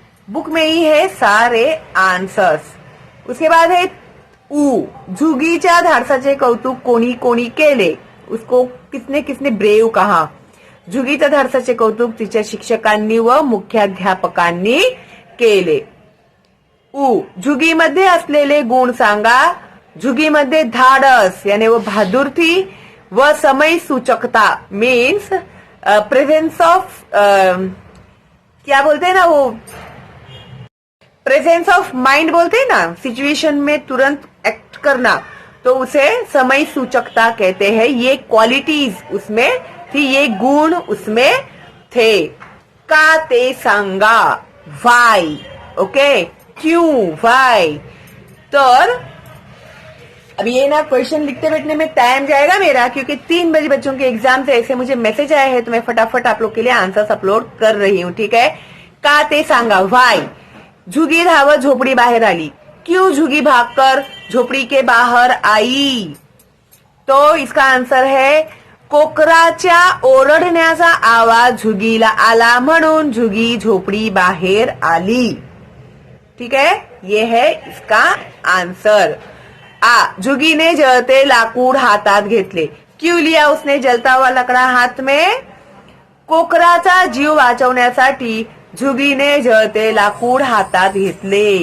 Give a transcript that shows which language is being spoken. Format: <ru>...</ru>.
<hi>Book में ही है सारे आंसर्स। उसके बाद है</hi> <mr>ऊ झुगीच्या धाडसाचे कौतुक कोणी कोणी केले?</mr> <hi>उसको किसने किसने ब्रेव कहा?</hi> <mr>झुगीच्या धाडसाचे कौतुक तिच्या शिक्षकांनी व मुख्याध्यापकांनी केले। ऊ झुगीमध्ये असलेले गुण सांगा। झुगीमध्ये धाडस</mr> <hi>यानी वो बहादुरी व समय सूचकता मीन्स प्रेजेंस ऑफ क्या बोलते हैं ना, वो</hi> <en>presence of mind</en> <hi>बोलते हैं ना, सिचुएशन में तुरंत एक्ट करना, तो उसे समय सूचकता कहते हैं। ये क्वालिटीज उसमें थी, ये गुण उसमें थे।</hi> <mr>का ते सांगा, वाई, ओके,</mr> <hi>क्यों,</hi> <mr>वाई।</mr> <hi>तो अब ये ना क्वेश्चन लिखते बैठने में टाइम जाएगा मेरा, क्योंकि 3 बजे बच्चों के एग्जाम से ऐसे मुझे मैसेज आया है तो मैं फटाफट आप लोग के लिए आंसर्स अपलोड कर रही हूँ, ठीक है?</hi> <mr>का ते सांगा, वाई। झुगी धावत झोपड़ी बाहर आली।</mr> <hi>क्यों झुगी भागकर झोपड़ी के बाहर आई? तो इसका आंसर है</hi> <mr>कोकराच्या ओरडण्याचा आवाज झुगीला आला म्हणून झुगी झोपडी बाहेर आली, ठीक है?</mr> <hi>ये है इसका आंसर।</hi> <mr>झुगी ने जळते लाकूड हातात घेतले।</mr> <hi>क्यों लिया उसने जलता हुआ लकड़ा हाथ में?</hi> <mr>कोकराचा जीव वाचवण्यासाठी झुगीने जळते लाकूड हातात घेतले।</mr>